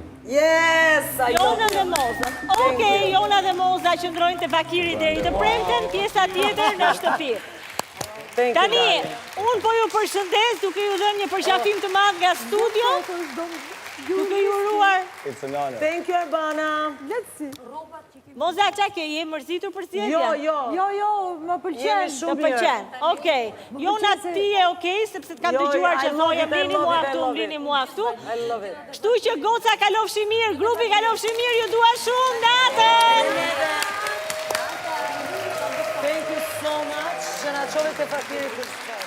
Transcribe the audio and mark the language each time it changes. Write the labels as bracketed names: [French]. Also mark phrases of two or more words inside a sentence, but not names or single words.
[English] Yes! [Albanian] Jona dhe Moza. Okej, Jona dhe Moza qëndrojnë të fakiri deri të premten, pjesa tjetër në shtëpi. Tani, unë po ju përshëndes duke ju dhënë një përqafim të madh nga studio, duke ju uruar. [English] It's an honor. Thank you, Arbana. Let's see. [Albanian] Moza, qa ke, je mërzitur për sjelljen? Jo, më pëlqen. Të pëlqen. Okej. Jona, ti je okej, sepse të kam dëgjuar që thoje mbini mua këtu. [English] I love it. [Albanian] Kështu që goca kalofshi mirë, grupi kalofshi mirë, ju dua shumë natën! [English] Thank you so much. [Albanian] Që na çove te fakiri.